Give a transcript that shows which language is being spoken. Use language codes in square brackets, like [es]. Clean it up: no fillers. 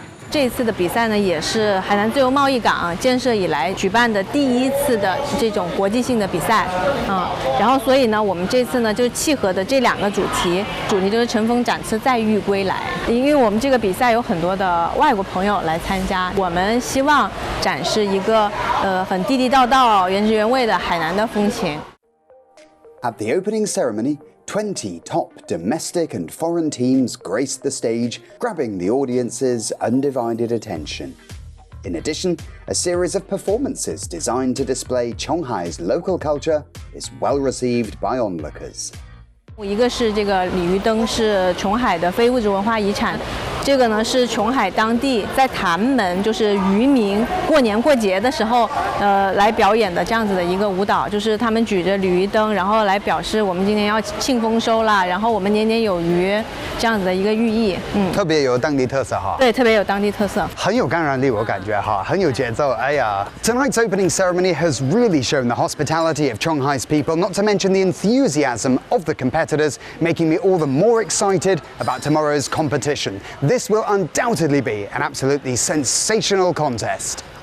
[zh] 这一次的比赛呢，也是海南自由贸易港建设以来举办的第一次的这种国际性的比赛，然后所以呢，我们这次呢就契合的这2个主题就是乘风展翅再遇归来。因为我们这个比赛有很多的外国朋友来参加，我们希望展示一个很地地道道、原汁原味的海南的风情。 [en] At the opening ceremony, 20 top domestic and foreign teams graced the stage, grabbing the audience's undivided attention. In addition, a series of performances designed to display Chonghai's local culture is well received by onlookers. [zh] 一个是这个鲤鱼灯，是琼海的非物质文化遗产。这个呢是琼海当地在潭门，就是渔民过年过节的时候，来表演的这样子的一个舞蹈，就是他们举着鲤鱼灯，然后来表示我们今年要庆丰收啦，然后我们年年有余这样子的一个寓意。特别有当地特色哈。对，特别有当地特色，很有感染力，我感觉哈，很有节奏。 [en] 哎呀 ，Tonight's opening ceremony has really shown the hospitality of Chonghai's people, not to mention the enthusiasm of the competitors, making me all the more excited about tomorrow's competition. This will undoubtedly be an absolutely sensational contest.